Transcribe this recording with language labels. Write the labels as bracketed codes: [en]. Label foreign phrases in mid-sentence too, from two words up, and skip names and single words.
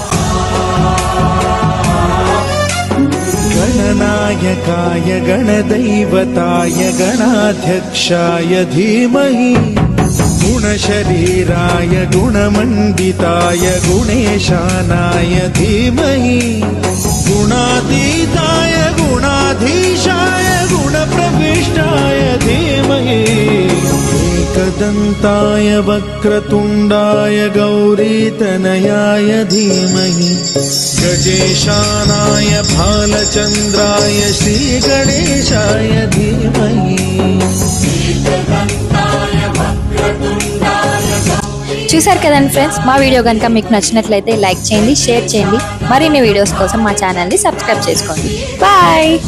[sa] గణనాయకాయ గణదైవతాయ గణాధ్యక్షాయ ధీమహి గుణశరీరాయ గుణమండితాయ గుణేశానాయ ధీమహి గుణాతీతాయ గుణాధీశాయ గుణప్రవిష్టాయ ధీమహి एकदन्ताय वक्रतुण्डाय गौरीतनयाय धीमहि गजेशानाय भालचन्द्राय श्रीगणेशाय धीमहि. [te] చూసారు కదండి ఫ్రెండ్స్, మా వీడియో కనుక మీకు నచ్చినట్లయితే లైక్ చేయండి, షేర్ చేయండి. మరిన్ని వీడియోస్ కోసం మా ఛానల్ని సబ్స్క్రైబ్ చేసుకోండి. బాయ్.